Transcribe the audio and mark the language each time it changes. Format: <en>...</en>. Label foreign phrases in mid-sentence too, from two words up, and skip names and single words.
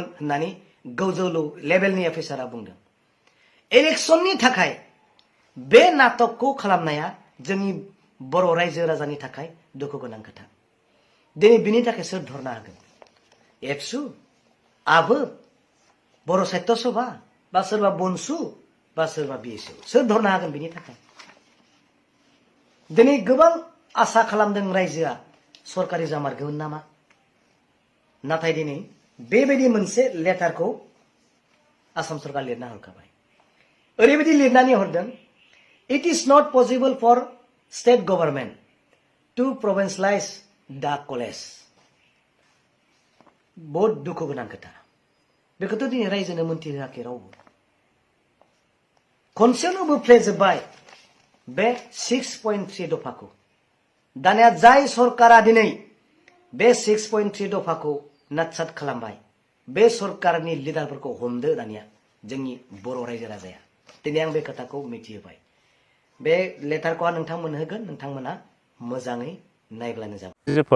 <brx>होननानै गोजौ लेभेलनि अफिसारा बुंदों इलेक्शननि थाखाय बे नाटकखौ खालामनाया जोंनि बर' रायजो राजानि थाखाय दुखु गोनां खोथा दिनै बिनि थाखाय सोर धरना होगोन एबसु आबो बर' साहित्य सभा बा सोरबा बनसु बा सोरबा बिएसु सोर धरना होगोन बिनि थाखाय दिनै गोबां आसा खालामदों रायजोआ सरकारि जामारगोन नामा नाथाय दिनै बेबायदि मोनसे लेटारखौ आसाम सरकार लिरना हरखाबाय ओरैबायदि लिरनानै हरदों</brx> <en>It is not possible for state government to provincialize the college.</en> <brx>बहुत दुखु गोनां खोथा बेखौथ' दिनै रायजोनो मोनथिहोआखै रावबो खनसेयावनो बोफ्लेजोबबाय बे 6.3 दफाखौ दानिया जाय सरकारा दिनै बे 6.3 दफाखौ नाटसाट खालामबाय बे सरकारनि लिडारफोरखौ हमदो दानिया जोंनि बर' रायजो राजाया दिनै आं बे खोथाखौ मिथिहोबाय बे लेटारखौ नोंथांमोन होगोन नोंथांमोना मोजाङै नायब्लानो जाबाय</brx>